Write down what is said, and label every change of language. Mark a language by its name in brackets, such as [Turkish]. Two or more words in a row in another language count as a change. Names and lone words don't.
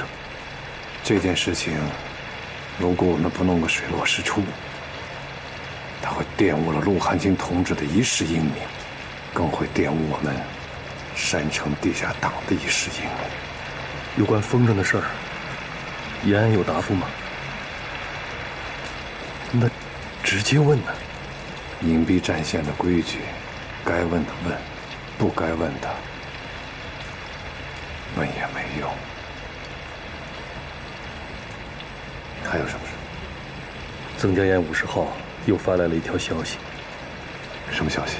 [Chinese] 這件事情，如果我們不弄個水落石出，他會玷污了陸漢卿同志的一世英名， 更會玷污我們山城地下黨的一世英名。有關风筝的事儿，延安有答复吗？那直接问呢？隐蔽战線的規矩，該問的問，不該問的問也沒用。還有什麼事？曾家堰50號又發來了一條消息。什麼消息？